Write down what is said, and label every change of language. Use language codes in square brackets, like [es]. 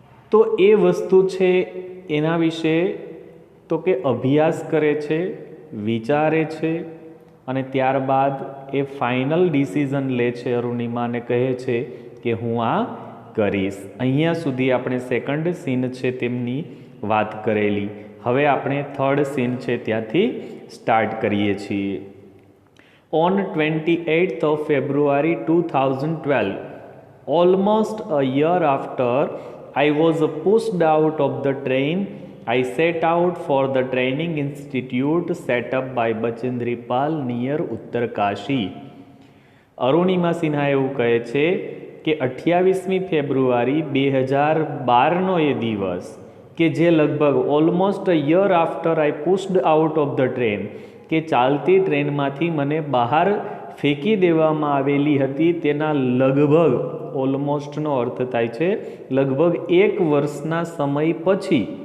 [gu] તો એ વસ્તુ છે એના વિશે તો કે અભ્યાસ કરે છે, વિચારે છે અને ત્યારબાદ એ ફાઇનલ ડિસિઝન લે છે અરુણિમાને કહે છે કે હું આ કરીશ. અહીંયા સુધી આપણે સેકન્ડ સીન છે તેમની વાત કરેલી. હવે આપણે થર્ડ સીન છે ત્યાંથી સ્ટાર્ટ કરીએ છીએ. [en] On 28th of February 2012, almost a year after I was pushed out of the train, I set out for the training institute set up by Bachendri Pal near Uttarkashi. [gu] Arunima Sinha એવું કહે છે કે 28મી ફેબ્રુઆરી 2012નો એ દિવસ કે જે લગભગ [en] almost a year after I pushed out of the train, [gu] કે ચાલતી ટ્રેનમાંથી મને બહાર ફેંકી દેવામાં આવેલી હતી, તેના લગભગ ઓલમોસ્ટનો અર્થ થાય છે લગભગ 1 વર્ષના સમય પછી